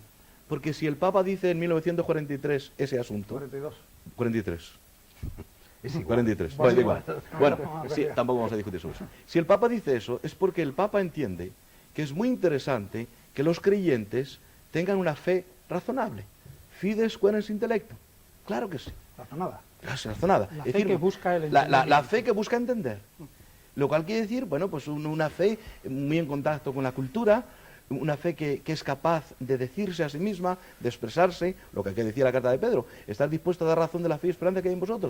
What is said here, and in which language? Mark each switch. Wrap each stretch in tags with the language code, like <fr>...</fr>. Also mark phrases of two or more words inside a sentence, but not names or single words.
<es>Porque si el Papa dice en 1943 ese asunto... 42. 43. Es igual. 43. Bueno, Bueno, da igual. Bueno, no, sí, tampoco vamos a discutir sobre eso. Si el Papa dice eso, es porque el Papa entiende que es muy interesante que los creyentes tengan una fe razonable.</es> <la>Fides quaerens intellectum.</la> <es>Claro que sí. Razonada. Casi razonada. La Es fe que busca el la entendimiento. fe que busca entender. Lo cual quiere decir, bueno, pues una fe muy en contacto con la cultura, una fe que es capaz de decirse a sí misma, de expresarse, lo que decía la carta de Pedro, estar dispuesto a dar razón de la fe y esperanza que hay en vosotros.</es>